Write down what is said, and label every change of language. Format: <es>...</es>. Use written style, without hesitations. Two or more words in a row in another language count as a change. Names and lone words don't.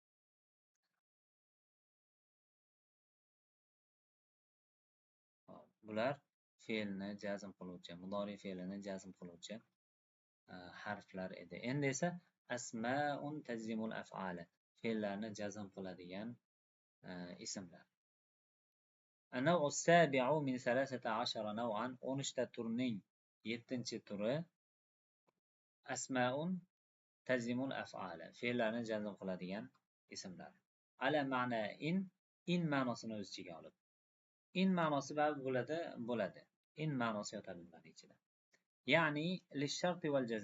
<uz>Bular fe'lni jazm qiluvchi, mudori fe'lini jazm qiluvchi harflar edi. Endi esa</uz> <ar>أسماء تجزم الأفعال,</ar> <uz>fe'llarni jazm qiladigan ismlar.</uz> <ar>النوع السابع من 13 نوعا,</ar> <uz>13 ta turning 7-chi turi</uz> <ar>أسماء تجزم الأفعال,</ar> <uz>fe'llarni jazm qiladigan ismlar.</uz> <ar>على معنى إن</ar> <uz>ma'nosini o'z ichiga olib. In ma'nosi bo'ladi. In ma'nosi yotadi bular ichida. Ya'ni</uz> <ar>للشرط والجزاء.</ar>